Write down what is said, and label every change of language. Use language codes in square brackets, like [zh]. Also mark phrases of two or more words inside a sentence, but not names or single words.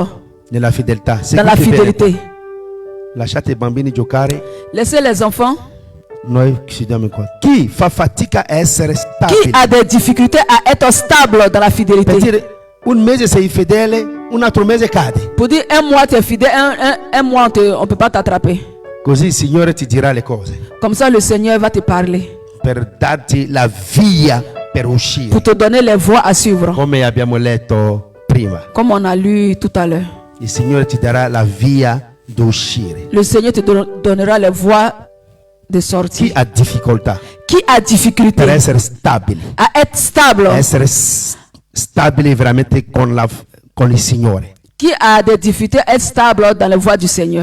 [it] nella fedeltà? [fr] dans la fidélité? [it] Lasciate i bambini giocare. [fr] Laissez les enfants. [it] Noi chiudiamo qua. Chi fa fatica a essere stabile? [fr] Qui a des difficultés à être stable dans la fidélité? [it] Per dire, un mese sei fedele, un altro mese cade. [fr] Pour dire un mois tu es fidèle, un mois on ne peut pas t'attraper. [it] Così il Signore ti dirà le cose. [fr] Comme ça le Seigneur va te parler. [it] Per darti la via per uscire. [fr] Pour te donner les voies à suivre. [it] Come abbiamo letto prima. [fr] Comme on a lu tout à l'heure. [it] Il Signore ti darà la via d'uscire. [fr] Le Seigneur te donnera les voies de sortie. [it] Chi ha difficoltà? Chi ha difficoltà per essere stabili? [fr] A être stable. [it] Essere stabili veramente con il Signore. [fr] Qui a des difficultés à être stable dans les voies du Seigneur?